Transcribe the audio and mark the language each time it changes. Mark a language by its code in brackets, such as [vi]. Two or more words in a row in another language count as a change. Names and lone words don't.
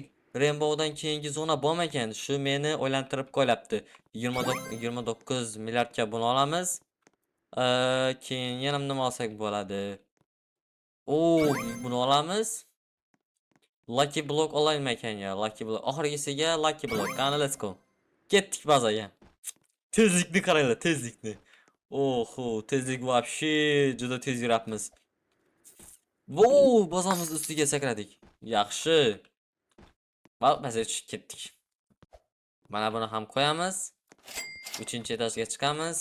[uz] Rainbowdan keyingi zona bormi ekan? Shu meni o'ylantirib qo'yapti. 29 milliardga buni olamiz. Keyin yana nima olsak bo'ladi? Buni olamiz. [en] Lucky block [uz] olaymi ekan ya? [en] Lucky block. [uz] Oxirgisiga [en] lucky block. [uz] Qani, [en] let's go. [uz] Ketdik bazaga. Tezlikni qaranglar, tezlikni. Oho, tezlik вообще juda tez yurapmiz. Bazamiz ustiga sakradik. Yaxshi. Bazaga tushib ketdik. Mana buni ham qo'yamiz. 3-etajga chiqamiz.